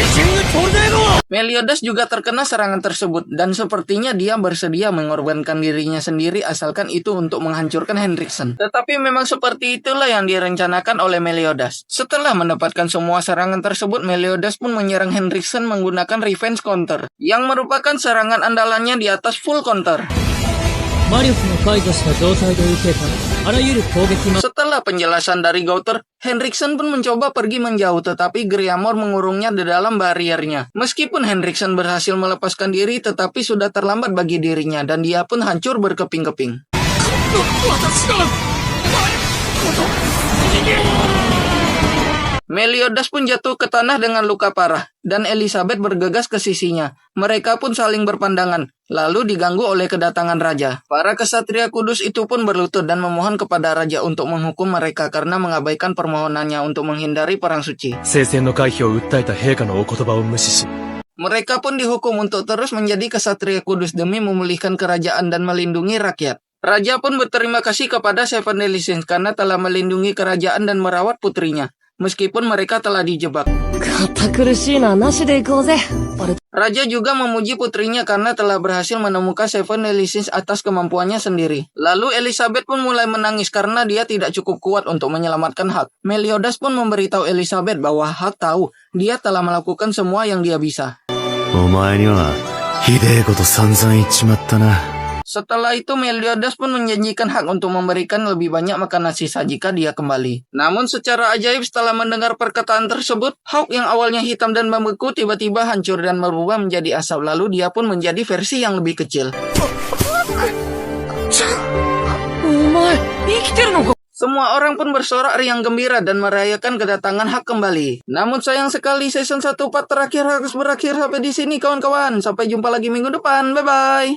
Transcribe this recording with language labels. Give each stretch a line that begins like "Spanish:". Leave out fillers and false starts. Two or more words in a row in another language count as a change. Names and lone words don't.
Indonesian: Meliodas juga terkena serangan tersebut dan sepertinya dia bersedia mengorbankan dirinya sendiri asalkan itu untuk menghancurkan Henriksen. Tetapi memang seperti itulah yang direncanakan oleh Meliodas. Setelah mendapatkan semua serangan tersebut, Meliodas pun menyerang Henriksen menggunakan
English: revenge counter,
Indonesian: yang merupakan serangan andalannya di atas
English: full counter.
Japanese: 魔力の解除した状態で受けたあらゆる攻撃
Indonesian: Setelah penjelasan dari Gauter, Henriksen pun mencoba pergi menjauh tetapi Griamor mengurungnya di dalam bariernya. Meskipun Henriksen berhasil melepaskan diri tetapi sudah terlambat bagi dirinya dan dia pun hancur berkeping-keping. Meliodas pun jatuh ke tanah dengan luka parah, dan Elizabeth bergegas ke sisinya. Mereka pun saling berpandangan, lalu diganggu oleh kedatangan raja. Para kesatria kudus itu pun berlutut dan memohon kepada raja untuk menghukum mereka karena mengabaikan permohonannya untuk menghindari perang suci.
Japanese: 聖戦の回避を訴えた陛下のお言葉を無視し、
Indonesian: Mereka pun dihukum untuk terus menjadi kesatria kudus demi memulihkan kerajaan dan melindungi rakyat. Raja pun berterima kasih kepada Seven Deadly Sins karena telah melindungi kerajaan dan merawat putrinya, meskipun mereka telah dijebak.
Japanese: 堅苦しいななしで行こうぜ。
Indonesian: Raja juga memuji putrinya karena telah berhasil menemukan Seven Deadly Sins atas kemampuannya sendiri. Lalu Elizabeth pun mulai menangis karena dia tidak cukup kuat untuk menyelamatkan Hak. Meliodas pun memberitahu Elizabeth bahwa Hak tahu dia telah melakukan semua yang dia bisa.
Japanese: お前にはひでえこと散々言っちまったな。
Indonesian: Setelah itu Meliodas pun menjanjikan Hak untuk memberikan lebih banyak makanan sisa jika dia kembali. Namun secara ajaib setelah mendengar perkataan tersebut, Hawk yang awalnya hitam dan membeku tiba-tiba hancur dan berubah menjadi asap. Lalu dia pun menjadi versi yang lebih kecil.
Japanese: お前生きてるのか。
Indonesian: Semua orang pun bersorak riang gembira dan merayakan kedatangan Hak kembali. Namun sayang sekali season 1 part terakhir harus berakhir sampai di sini kawan-kawan. Sampai jumpa lagi minggu depan. Bye-bye.